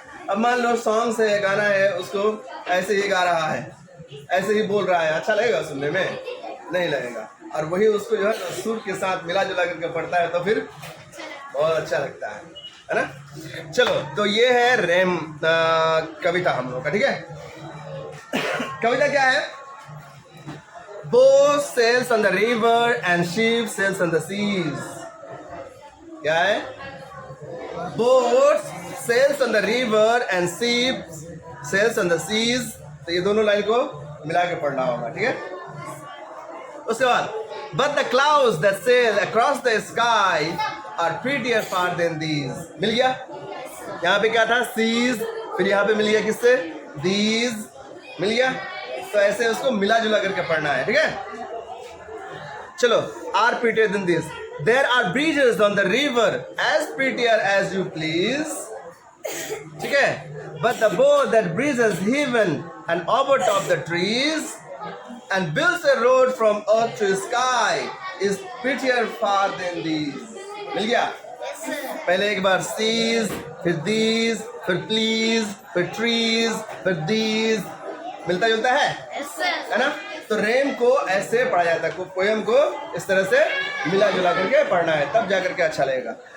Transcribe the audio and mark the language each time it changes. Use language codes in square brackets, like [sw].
[hi] अब मान लो सॉन्ग्स है, गाना है, उसको ऐसे ही गा रहा है, ऐसे ही बोल रहा है, अच्छा लगेगा सुनने में? नहीं लगेगा। और वही उसको जो है सुर के साथ मिला जुला करके पढ़ता है तो फिर बहुत अच्छा लगता है ना। चलो, तो ये है रेम कविता हम लोग का, ठीक है। कविता क्या है? [en] Boat sails on the river and ship sails on the seas. [hi] क्या है? [en] Boat sails on the river and ship sails on the seas. [hi] तो ये दोनों लाइन को मिला के पढ़ना होगा, ठीक है। उसके बाद [en] but the clouds that sail across the sky are prettier far than these. [hi] मिल गया? यहाँ पे क्या था? seas, फिर यहाँ पे मिल गया किससे? these, मिल गया। तो ऐसे उसको मिला जुला करके पढ़ना है, ठीक है। चलो, [en] are prettier than these. There are bridges on the river as prettier as you please. [hi] ठीक है। [en] But the boat that breezes heaven and overtop the trees and builds a road from earth to sky is prettier far than these. [hi] मिल गया? पहले एक बार seas, फिर these, फिर please, फिर trees, फिर these, मिलता जुलता है ना? तो रेम को ऐसे पढ़ा जाता है, पोयम को इस तरह से मिला जुला करके पढ़ना है, तब जा करके अच्छा लगेगा।